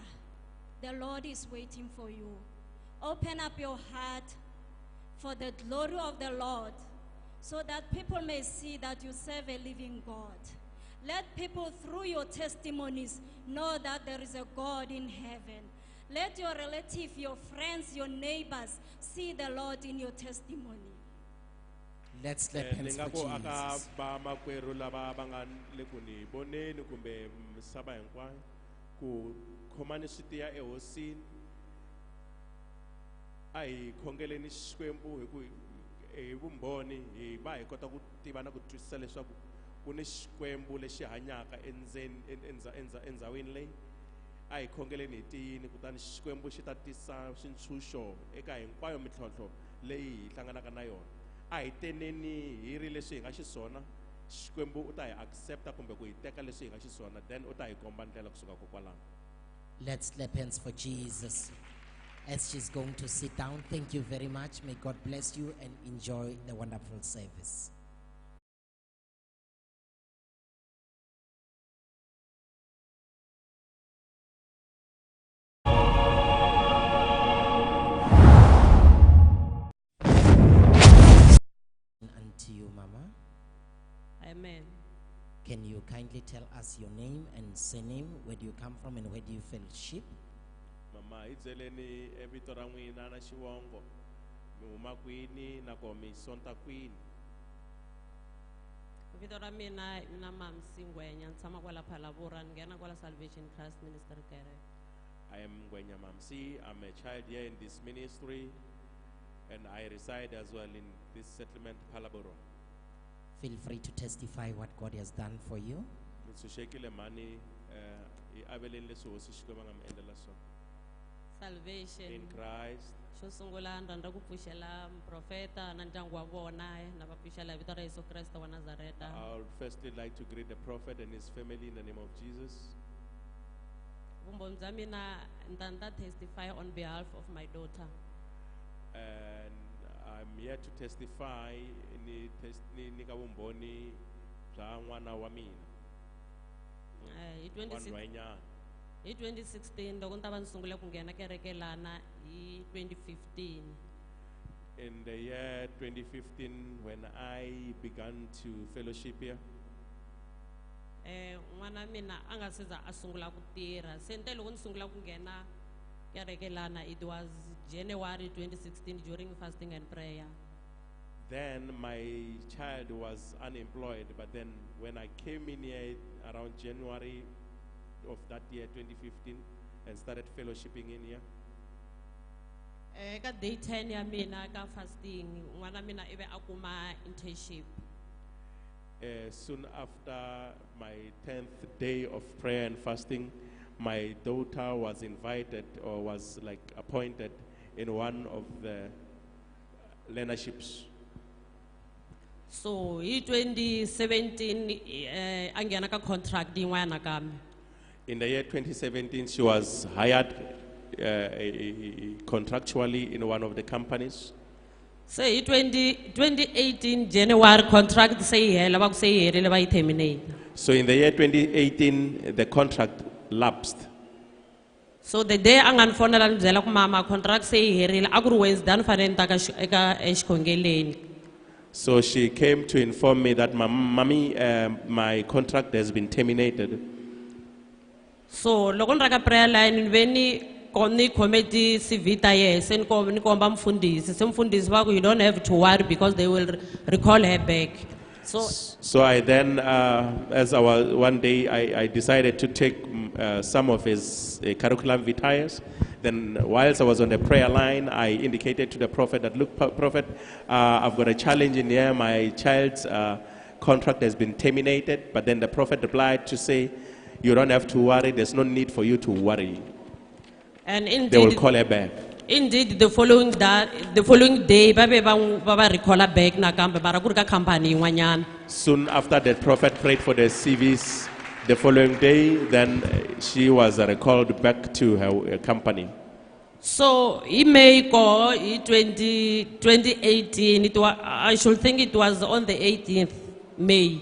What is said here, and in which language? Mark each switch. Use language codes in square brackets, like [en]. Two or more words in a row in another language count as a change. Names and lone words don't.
[en] The Lord is waiting for you. Open up your heart for the glory of the Lord, so that people may see that you serve a living God. Let people, through your testimonies, know that there is a God in heaven. Let your relative, your friends, your neighbors see the Lord in your testimony. Let's clap hands for Jesus. [ts] Ba makwerhu lava va nga le ku ni voneni kumbe misava hinkwayo ku khomani switiya ehosini a hi khongeleni Xikwembu hi ku hi vumbhoni hi va hi kota ku tiva na ku twisisa leswaku ku ni Xikwembu lexi hanyaka endzhawini leyi a hi khongeleni hi tiyini kutani Xikwembu xi ta tisa swintshuxo eka hinkwayo mintlhontlho leyi hi hlanganaka na yona a hi teneni hi ri leswi hi nga xiswona Xikwembu u ta hi accepta kumbe ku hi teka leswi hi nga xiswona then u ta hi komba ndlela kusuka kokwalano. [en] Let's clap hands for Jesus. As she's going to sit down, thank you very much. May God bless you and enjoy the wonderful service. And to you, Mama. Amen. Can you kindly tell us your name and surname, where do you come from and where do you fellowship? [ts] Mama hi byeleni vito ra n'wina na xivongo mi huma kwini na ko mi sonta kwini. Vito ra mina Mam Singwenya, ni tshama kwala Phalaborwa, ni nghena kwala Salvation Christ Ministry Kereke. [en] I am Gwenya Mamsi. I'm a child here in this ministry and I reside as well in this settlement Phalaborwa. Feel free to testify what God has done for you. [ts] Nitsushekile mani I aveleni leswi hosi Xikwembu nga mi endlela swona. [en] Salvation. In Christ. [ts] Xo sungula ni rhandza ku pfuxela muprofeta na ndyangu wa vona na va pfuxela hi vito ra Yesu Kreste wa Nazareta. [en] I would firstly like to greet the prophet and his family in the name of Jesus. [ts] Vumbhoni bya mina ni ta [en] testify on behalf of my daughter. And I'm here to testify [ts] ni ka vumbhoni bya n'wana wa mina. Hi 2016 loko ni ta va ni sungule ku nghena kereke lana hi 2015. [en] In the year 2015 when I began to fellowship here, [ts] n'wana mina a nga se za a sungula ku tirha se nte loko ni sungula ku nghena kereke lana [en] it was January 2016 during fasting and prayer. then my child was unemployed, but then when I came in here around January of that year 2015 and started fellowshipping in here, [ts] Ka day 10 ya mina ka fasting n'wana mina ibe a kuma internship. [en] soon after my 10th day of prayer and fasting, my daughter was invited or was like appointed in one of the learnerships. [ts] So hi 2017 a nghena ka contract yin'wana nakambe. [en] In the year 2017, she was hired contractually in one of the companies. [ts] So hi 2018 January contract se yi hela va ku se yi herile va yi terminate. [en] So in the year 2018, the contract lapsed. [ts] So the day a nga ni fonela ni byela ku mama [en] contract se yi herile [ts] a ku ri Wednesday a ni fanele ni ta ka exikhongeleni. [en] So she came to inform me that, Mommy, my contract has been terminated. [ts] So loko ni ra ka prayer line ni ve ni ni committee Zitha ye se ni komba mfundisi se mfundisi va ku [en] you don't have to worry because they will recall her back. So I then, as one day, I decided to take some of his curriculum vitae. Then, whilst I was on the prayer line, I indicated to the prophet that, look, prophet, I've got a challenge in here. My child's contract has been terminated. But then the prophet replied to say, you don't have to worry. There's no need for you to worry. And indeed, they will call her back. Indeed, the following day, baba recall her back [ts] na kambe bara kuri ka company yin'wanyana. [en] Soon after the prophet prayed for the CVs, the following day, then she was recalled back to her company. So in May 2018, I should think it was on the 18th May.